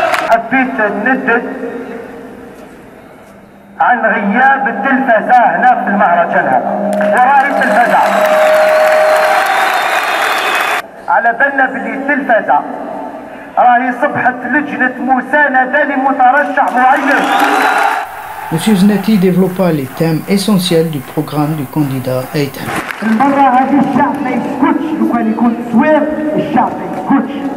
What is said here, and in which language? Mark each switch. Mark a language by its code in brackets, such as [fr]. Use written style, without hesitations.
[ar] حبيت ندد عن غياب التلفزة هنا في المهرجان هذا، وراي التلفزة على بالنا بلي التلفزة راهي صبحت لجنة مساندة لمترشح معين. [fr] M. Zennati développa les thèmes essentiels du programme du candidat Aïd Ahmed. [ar] المرة هذه الشعب ما يسكتش، لو كان يكون تصوير الشعب ما يسكتش.